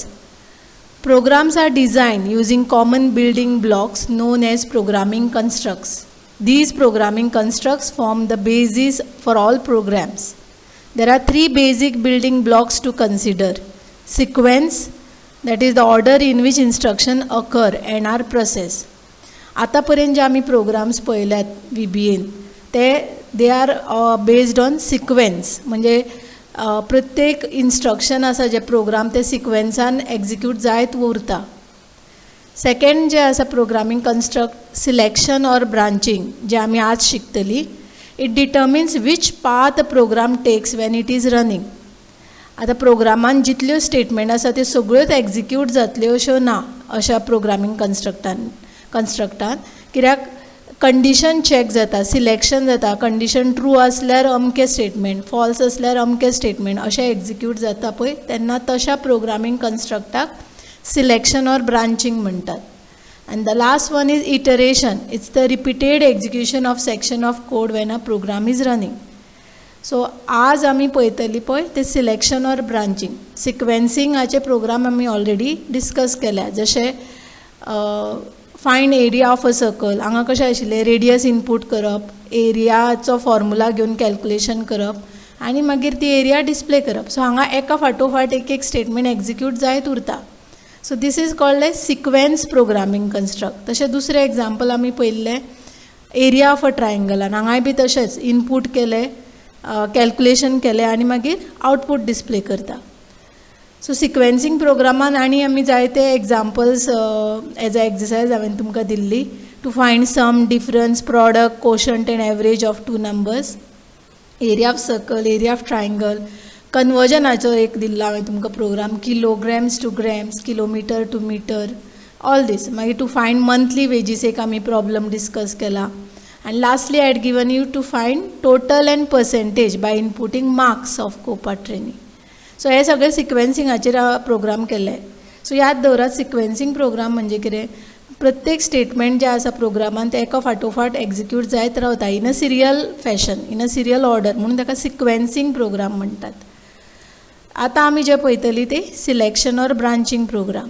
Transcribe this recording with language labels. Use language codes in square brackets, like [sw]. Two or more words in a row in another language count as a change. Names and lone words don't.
[en] Programs are designed using common building blocks known as programming constructs. These programming constructs form the basis for all programs. There are three basic building blocks to consider. Sequence, that is the order in which instruction occur and are processed. [kok] आतापर्यंत जे आम्ही प्रोग्राम्स पळयल्यात VBAन [en] they are based on sequence. [kok] म्हणजे प्रत्येक इन्स्ट्रक्शन आसा जे प्रोग्राम ते सिक्वेन्सान एक्झिक्यूट जायत उरता. सेकंड जे आसा [en] programming construct selection or branching [kok] जे आमी आज शिकतली. [en] it determines which path program takes when it is running. [kok] आता प्रोग्रामान जितल्यो स्टेटमेंट आसा त्यो सगळ्योच एक्झिक्यूट जातल्यो अश्यो ना अशा प्रोग्रामींग कंस्ट्रक्टान कित्याक [en] condition check [kok] जाता, सिलेक्शन जाता. [en] condition true [kok] आसल्यार अमकें स्टेटमेंट, फॉल्स आसल्यार अमकें स्टेटमेंट अशें एक्झिक्यूट जाता पळय तेन्ना तशा प्रोग्रामींग कंस्ट्रक्टाक [en] selection or branching [kok] म्हणटात. [en] And the last one is iteration. It's the repeated execution of section of code when a program is running. [kok] So आज आमी पळयतली पळय ते [en] selection or branching. [kok] सिक्वेन्सिंगाचे प्रोग्राम आमी [en] already discuss [kok] केल्या. [en] जशे find area of a circle. [kok] हांगा कशें आशिल्लें [en] radius input [kok] करप, एरियाचो फॉर्मुला घेवन कॅल्क्युलेशन करप आनी मागीर ती एरिया डिस्प्ले करप. सो हांगा एका फाटोफाट एक [en] statement execute [kok] जायत उरता. [en] so this is called as sequence programming construct. [kok] तशें दुसरें एग्जाम्पल आमी पळयल्लें [en] area of a [kok] ट्रायंगलान. हांगाय बी तशेंच इनपूट केलें, कॅल्क्युलेशन केलें आनी मागीर [en] output display [kok] करता. सो सिक्वेन्सिंग प्रोग्रामान आनी आमी जायते एग्जाम्पल्स [en] as a exercise [kok] हांवें तुमकां दिल्ली. [en] to find sum difference, product, quotient and average of two numbers, area of circle, area of triangle. [kok] कन्वर्जनाचो एक दिल्लो हांवें तुमकां प्रोग्राम, [en] kilograms to grams, kilometer to meter, all these. [kok] मागीर [en] to find monthly wages [kok] एक आमी प्रॉब्लम डिस्कस केला. [en] And lastly, I had given you to find total and percentage by inputting marks of COPA training. [kok] So हे सगळे सिक्वेन्सिंगाचेर प्रोग्राम केले. सो याद दवरात [en] sequencing program [kok] म्हणजे कितें, प्रत्येक स्टेटमेंट जे आसा प्रोग्रामान ते एका फाटोफाट एक्झिक्यूट जायत रावता [en] in a serial fashion, in a serial order, [kok] म्हणून ताका [en] sequencing program [kok] म्हणटात. आतां आमी जे पळयतली ते [en] selection or branching program.